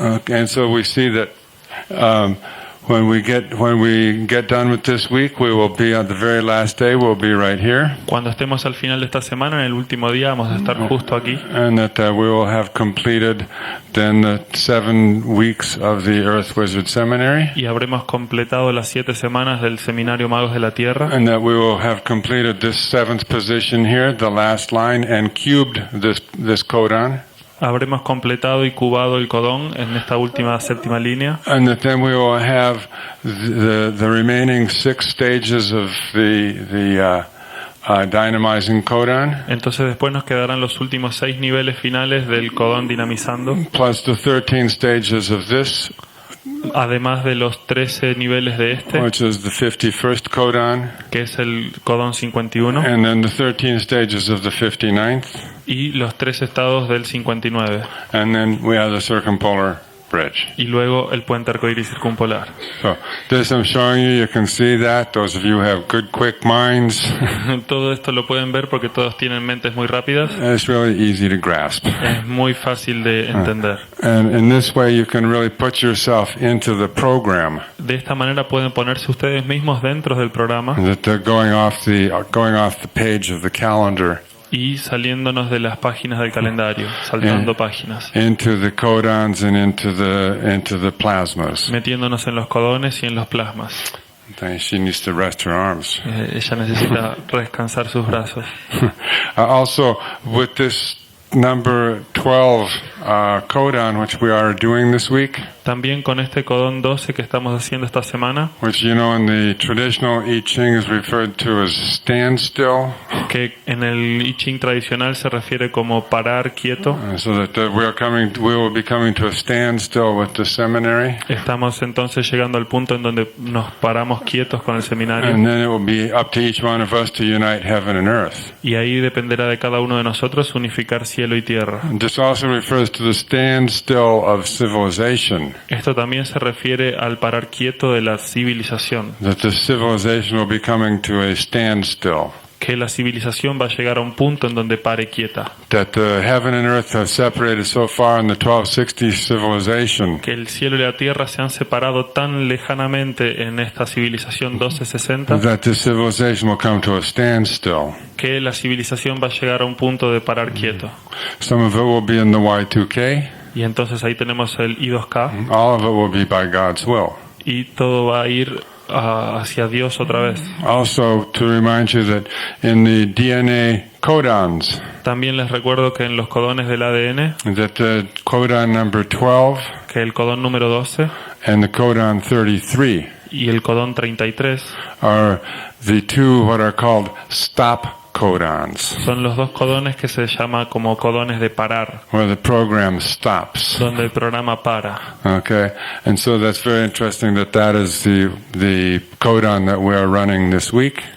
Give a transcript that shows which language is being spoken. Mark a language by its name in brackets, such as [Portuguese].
[English] Okay, and so we see that when we get done with this week, we will be on the very last day. We'll be right here, [Spanish] Cuando estemos al final de esta semana, en el último día, vamos a estar justo aquí. [English] and that we will have completed then the 7 weeks of the Earth Wizard Seminary, [Spanish] Y habremos completado las 7 semanas del Seminario Magos de la Tierra. [English] and that we will have completed this 7th position here, the last line, and cubed this codon. [Spanish] Habremos completado y cubado el codón en esta última séptima línea. [English] And that then we will have the remaining 6 stages of the dynamizing codon, [Spanish] Entonces después nos quedarán los últimos 6 niveles finales del codón dinamizando, [English] plus the 13 stages of this, [Spanish] además de los 13 niveles de este, [English] which is the 51st codon, [Spanish] que es el codón 51, [English] and then the 13 stages of the 59th, [Spanish] y los 3 estados del 59. [English] and then we have the circumpolar bridge. [Spanish] Y luego el puente arcoíris circumpolar. [English] So this I'm showing you. You can see that. Those of you who have good, quick minds, [Spanish] Todo esto lo pueden ver porque todos tienen mentes muy rápidas. [English] it's really easy to grasp. [Spanish] Es muy fácil de entender. [English] And in this way, you can really put yourself into the program. [Spanish] De esta manera pueden ponerse ustedes mismos dentro del programa [English] That they're going off the page of the calendar [Spanish] y saliéndonos de las páginas del calendario, saltando páginas, [English] into the codons and into the plasmas. [Spanish] metiéndonos en los codones y en los plasmas. [English] She needs to rest her arms. [Spanish] Ella necesita descansar sus brazos. [English] Also, with this number 12 codon, which we are doing this week, [Spanish] También con este codón 12 que estamos haciendo esta semana, [English] which in the traditional I Ching is referred to as standstill, [Spanish] que en el I Ching tradicional se refiere como parar quieto. [English] so that we will be coming to a standstill with the seminary, [Spanish] Estamos entonces llegando al punto en donde nos paramos quietos con el seminario. [English] and then it will be up to each one of us to unite heaven and earth. [Spanish] Y ahí dependerá de cada uno de nosotros unificar cielo y tierra. [English] This also refers to the standstill of civilization, [Spanish] Esto también se refiere al parar quieto de la civilización, [English] that the civilization will be coming to a standstill, [Spanish] que la civilización va a llegar a un punto en donde pare quieta, [English] that the heaven and earth have separated so far in the 1260 civilization, [Spanish] que el cielo y la tierra se han separado tan lejanamente en esta civilización 1260, [English] that this civilization will come to a standstill. [Spanish] que la civilización va a llegar a un punto de parar quieto. [English] Some of it will be in the Y2K, [Spanish] Y entonces ahí tenemos el I2K [English] all of it will be by God's will. [Spanish] y todo va a ir hacia Dios otra vez. [English] Also, to remind you that in the DNA codons, [Spanish] También les recuerdo que en los codones del ADN, [English] that the codon number 12 [Spanish] que el codón número 12 [English] and the codon 33 [Spanish] y el codón 33 [English] are the two what are called stop codons, [Spanish] son los dos codones que se llama como codones de parar, [English] where the program stops. [Spanish] donde el programa para. [English] Okay, and so that's very interesting that is the codon that we are running this week.